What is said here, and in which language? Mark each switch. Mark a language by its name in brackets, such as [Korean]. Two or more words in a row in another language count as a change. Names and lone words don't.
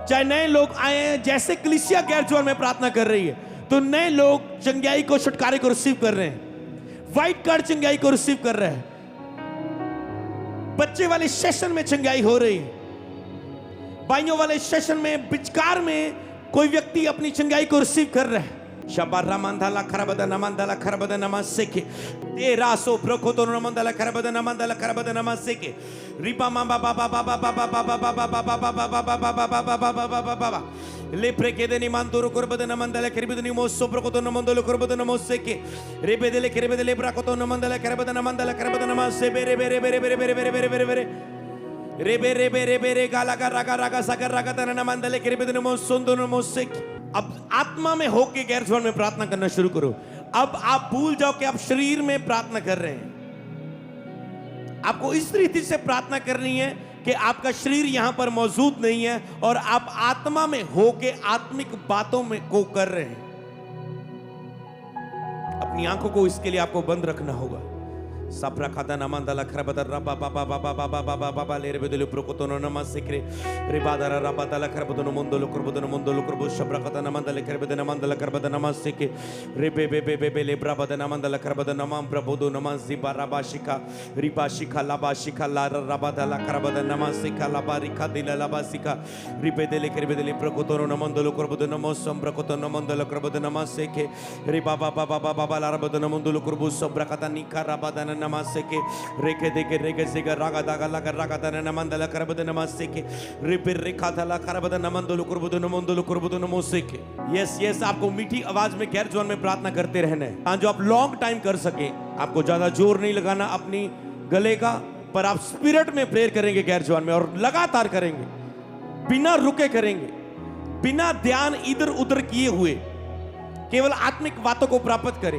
[Hindi] चाहे नए लोग आए हैं, जैसे कलीसिया गैर जोन में प्रार्थना कर रही है तो नए लोग चंगाई को, छुटकारे को रिसीव कर रहे हैं। [English] White card [Hindi] चंगाई को रिसीव कर रहे हैं। बच्चे वाले सेशन में चंगाई हो रही है। भाइयों वाले सेशन में बिचकार में कोई व्यक्ति अपनी चंगाई को रिसीव कर रहा है। शबा रमंदला खरबद नमंदला खरबद नमसे के ए रासो ब्रकोतो नमंदला खरबद नमंदला खरबद नमसे के रिपा मामा बाबा बाबा बाबा बाबा बाबा बाबा बाबा बाबा बाबा ले प्रेकेदनी मांतुरो करबद नमंदला खरबदनी मोसो ब्रकोतो नमंदलो करबद नमसे के रेबेदले खरबदले ब्रकोतो नमंदला खरबद नमंदला खरबद नमसे बेरे बेरे बेरे बेरे बेरे बेरे बेरे बेरे बेरे रेबे रेबे रेबे रे गाला रागा रागा सागर रागा तना नमंदले खरबदनी मोसोंदो नमसे के। अब आत्मा में होके गैर जोन में प्रार्थना करना शुरू करो। अब आप भूल जाओ कि आप शरीर में प्रार्थना कर रहे हैं। आपको इस रीति से प्रार्थना करनी है कि आपका शरीर यहां पर मौजूद नहीं है और आप आत्मा में होके आत्मिक बातों में को कर रहे हैं। अपनी आंखों को इसके लिए आपको बंद रखना होगा। सप्रा खाता नमंदला खरबद रबा बाबा बाबा बाबा बाबा बाबा ले रे बेदले प्रोकोतो नमसे के रे बादरा रबा दला खरबद नमंदलो करबद नमंदलो करबो शब्रा खाता नमंदले खरबद नमंदला करबद नमसे के रे बे बे बे बे बे ले ब्राबद नमंदला करबद नमम प्रभुदो नमसि बाराबा शिखा रिबा शिखा लाबा शिखा ला रबा दला खरबद नमसे का लाबा रिखा दिला लाबा शिखा रि बेदले खरबदले प्रोकोतो नमंदलो करबद नमसम प्रकोतो नमंदलो करबद नमसे के रे बाबा बाबा बाबा ला रबद नमंदलो करबो शब्रा खाता निखा रबा नमसे के रेखे देके रेखे सेगा रागा दागा लगा रागा दन नमंदला करबद नमसे के रिपे रेखा दला करबद नमंदलो करबद नमोसे के। [English] yes yes, [Hindi] आपको मीठी आवाज में गैर जोन में प्रार्थना करते रहना है। जो आप [English] long time [Hindi] कर सके, आपको ज्यादा जोर नहीं लगाना अपनी गले का, पर आप स्पिरिट में प्रेयर करेंगे गैर जोन में और लगातार करेंगे, बिना रुके करेंगे, बिना ध्यान इधर उधर किए हुए, केवल आत्मिक बातों को प्राप्त करें।